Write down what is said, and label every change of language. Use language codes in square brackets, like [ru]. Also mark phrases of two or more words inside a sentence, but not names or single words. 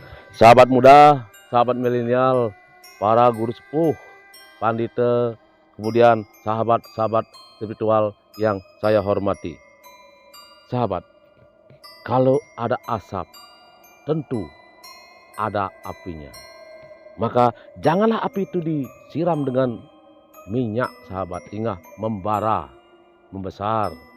[id] Sahabat muda, sahabat milenial, para guru sepuh, pandita, kemudian sahabat-sahabat spiritual yang saya hormati. Sahabat, kalau ada asap, tentu ada apinya. Maka janganlah api itu disiram dengan minyak, sahabat, hingga membara, membesar.